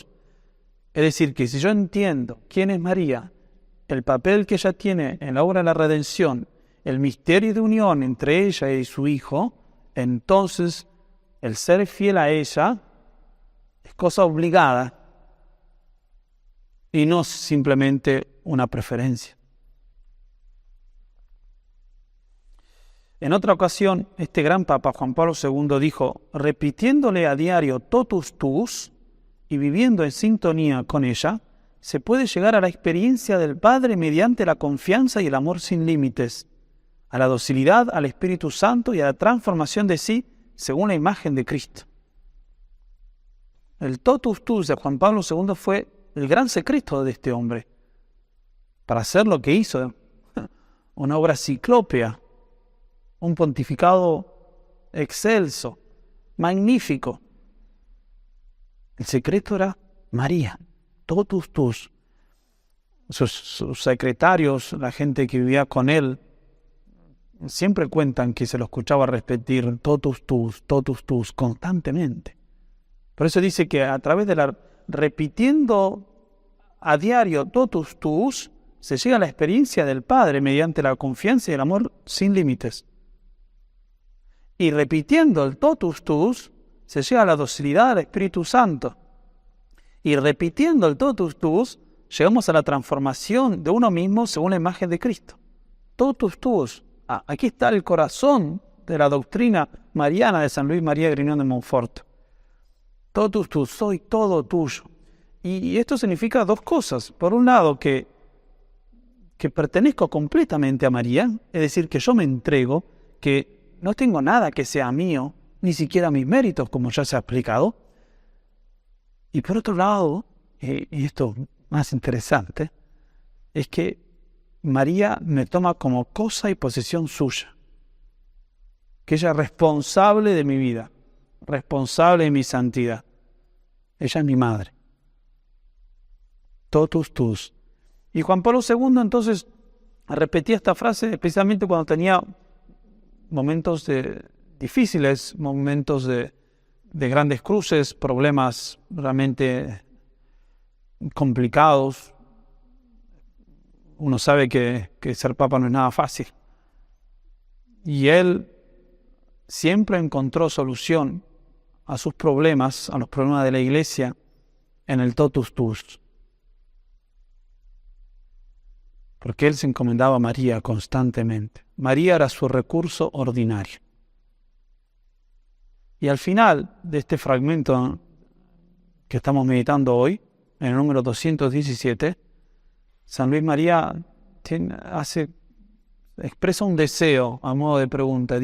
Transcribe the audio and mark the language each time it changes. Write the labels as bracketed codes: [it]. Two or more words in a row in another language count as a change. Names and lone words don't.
[es] Es decir, que si yo entiendo quién es María, el papel que ella tiene en la obra de la redención, el misterio de unión entre ella y su Hijo, entonces el ser fiel a ella es cosa obligada y no simplemente una preferencia. En otra ocasión, este gran Papa Juan Pablo II dijo, repitiéndole a diario [la] totus tuus [es] y viviendo en sintonía con ella, se puede llegar a la experiencia del Padre mediante la confianza y el amor sin límites, a la docilidad, al Espíritu Santo y a la transformación de sí según la imagen de Cristo. El [la] totus tuus [es] de Juan Pablo II fue el gran secreto de este hombre para hacer lo que hizo, una obra ciclópea, un pontificado excelso, magnífico. El secreto era María, [la] totus tuus. [es] Sus secretarios, la gente que vivía con él, siempre cuentan que se lo escuchaba repetir [la] totus tuus [es] constantemente. Por eso dice que a través de repitiendo a diario [la] totus tuus, [es] se llega a la experiencia del Padre mediante la confianza y el amor sin límites. Y repitiendo el [la] totus tuus, [es] se llega a la docilidad del Espíritu Santo. Y repitiendo el [la] totus tuus, [es] llegamos a la transformación de uno mismo según la imagen de Cristo. [la] Totus tuus. [es] Aquí está el corazón de la doctrina mariana de San Luis María Griñón de Montfort. [la] Totus tuus, [es] soy todo tuyo. Y esto significa dos cosas. Por un lado, que pertenezco completamente a María, es decir, que yo me entrego, que no tengo nada que sea mío, ni siquiera mis méritos, como ya se ha explicado. Y por otro lado, y esto más interesante, es que María me toma como cosa y posesión suya, que ella es responsable de mi vida, responsable de mi santidad. Ella es mi madre. [la] Totus tuus. [es] Y Juan Pablo II entonces repetía esta frase especialmente cuando tenía momentos difíciles, momentos de grandes cruces, problemas realmente complicados. Uno sabe que ser papa no es nada fácil. Y él siempre encontró solución a sus problemas, a los problemas de la Iglesia, en el [la] totus tuus. [es] Porque él se encomendaba a María constantemente. María era su recurso ordinario. Y al final de este fragmento que estamos meditando hoy, en el número 217, San Luis María expresa un deseo a modo de pregunta.